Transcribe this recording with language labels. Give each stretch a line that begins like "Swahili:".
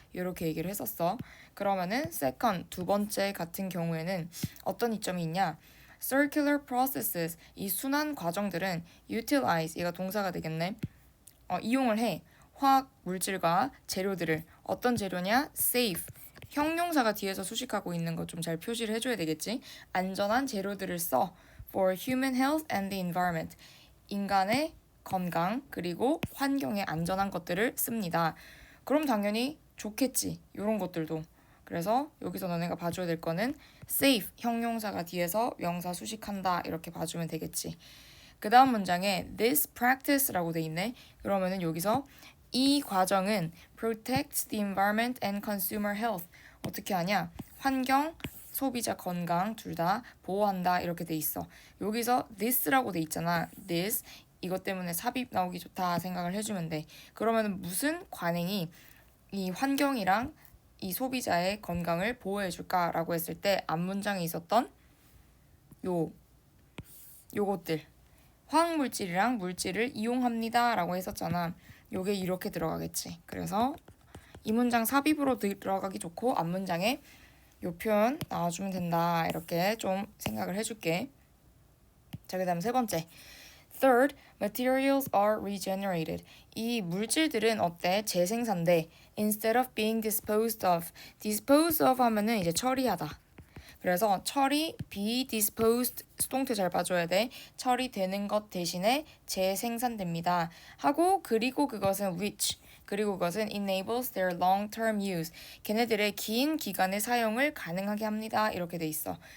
Korean: 이렇게 얘기를 했었어. 그러면은 second, 두 번째 같은 경우에는 어떤 이점이 있냐?
English: circular processes,
Korean: 이 순환 과정들은 utilize, 얘가 동사가 되겠네. 이용을 해. 화학 물질과 재료들을. 어떤 재료냐? safe. 형용사가 뒤에서 수식하고 있는 거 좀 잘 표시를 해줘야 되겠지? 안전한 재료들을 써.
English: for human health and the environment.
Korean: 인간의 건강 그리고 환경에 안전한 것들을 씁니다. 그럼 당연히 좋겠지. 이런 것들도. 그래서 여기서 너네가 봐줘야 될 거는 safe, 형용사가 뒤에서 명사 수식한다 이렇게 봐주면 되겠지. 그 다음 문장에 this practice라고 돼 있네. 그러면은 여기서 이 과정은
English: protects the environment and consumer health.
Korean: 어떻게 하냐? 환경, 소비자 건강 둘 다 보호한다 이렇게 돼 있어. 여기서 this라고 돼 있잖아. this 이것 때문에 삽입 나오기 좋다 생각을 해주면 돼. 그러면 무슨 관행이 이 환경이랑 이 소비자의 건강을 보호해줄까라고 했을 때 앞문장에 있었던 요것들 화학물질이랑 물질을 이용합니다 라고 했었잖아. 요게 이렇게 들어가겠지. 그래서 이 문장 삽입으로 들어가기 좋고 앞문장에 요 표현 나와주면 된다 이렇게 좀 생각을 해줄게. 자, 그 다음 세 번째
English: Third, materials are regenerated.
Korean: 이 물질들은 어때? 재생산돼.
English: Instead of being disposed of.
Korean: Dispose of 하면은 이제 처리하다. 그래서 처리, be disposed, 수동태 잘 봐줘야 돼. 처리되는 것 대신에 재생산됩니다. 하고 그리고 그것은 which, 그리고 그것은
English: enables their long-term use.
Korean: 걔네들의 긴 기간의 사용을 가능하게 합니다. 이렇게 돼 있어.